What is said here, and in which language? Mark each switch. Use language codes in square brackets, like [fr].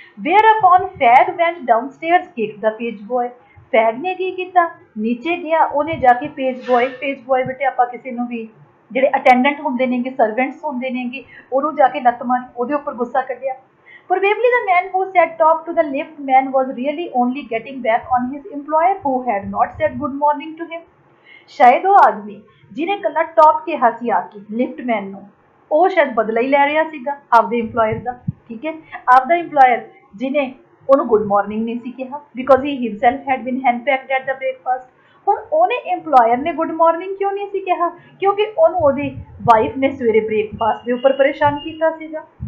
[en] Whereupon Fag went downstairs kicked the page boy. [pa] ਫੈਗ ਨੇ ਕੀ ਕੀਤਾ, ਨੀਚੇ ਗਿਆ, ਉਹਨੇ ਜਾ ਕੇ ਪੇਜ ਬॉय ਬੇਟੇ ਆਪਾਂ ਕਿਸੇ ਨੂੰ ਵੀ ਜਿਹੜੇ ਅਟੈਂਡੈਂਟ ਹੁੰਦੇ ਨੇਗੇ, ਸਰਵੈਂਟਸ ਹੁੰਦੇ ਨੇਗੇ, ਉਹਨੂੰ ਜਾ ਕੇ ਲੱਤ ਮਾਰੀ, ਉਹਦੇ ਉੱਪਰ ਗੁੱਸਾ ਕੱਢਿਆ। [en] Probably the man who sat top to the lift man was really only getting back on his employer who had not said good morning to him। [pa] ਸ਼ਾਇਦ ਉਹ ਆਦਮੀ ਜਿਹਨੇ ਕੱਲਾ ਟੌਪ ਕਿਹਾ ਸੀ ਆ ਕੇ ਲਿਫਟਮੈਨ ਨੂੰ, ਉਹ ਸ਼ਾਇਦ ਬਦਲਾ ਹੀ ਲੈ ਰਿਹਾ ਸੀਗਾ ਆਪਦੇ ਇੰਪਲੋਇਰ ਦਾ, ਠੀਕ ਹੈ, ਆਪਦਾ ਇੰਪਲੋਇਰ ਜਿਹਨੇ ਉਹਨੂੰ ਗੁੱਡ ਮਾਰਨਿੰਗ ਨਹੀਂ ਸੀ ਕਿਹਾ, [en] Because he himself had been henpecked at the breakfast. [pa] ਹੁਣ ਉਹਨੇ ਇੰਪਲੋਇਰ ਨੇ ਗੁੱਡ ਮਾਰਨਿੰਗ ਕਿਉਂ ਨਹੀਂ ਸੀ ਕਿਹਾ, ਕਿਉਂਕਿ ਉਹਨੂੰ ਉਹਦੀ ਵਾਈਫ ਨੇ ਸਵੇਰੇ ਬ੍ਰੇਕਫਾਸਟ ਦੇ ਉੱਪਰ ਪਰੇਸ਼ਾਨ ਕੀਤਾ ਸੀਗਾ।